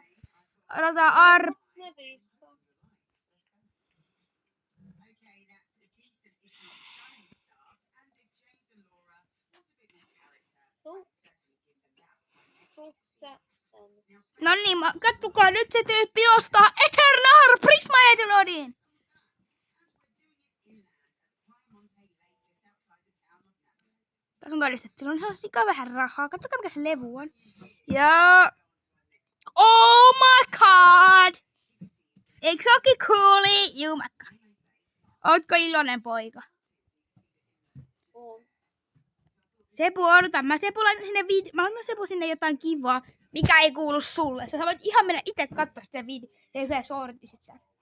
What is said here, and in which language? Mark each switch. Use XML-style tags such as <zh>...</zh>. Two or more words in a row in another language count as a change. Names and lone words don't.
<fi>Odotetaan No niin, katsokaa nyt se tyyppi ostaa Eternal Prismared Rodin. Tässä on todistettu, sillä on ihan sika vähän rahaa. Katsokaa mikä se levy on. Ja...</fi> <en>Oh my god!</en> <fi>Eikö se ookin cooli? Jumakka. Ootko iloinen poika? Sepu, odota. Mä laitan Sepu sinne jotain kivaa, mikä ei kuulu sulle. Sä voit ihan mennä itse katsoa sitä yhden sortisit sä.</fi>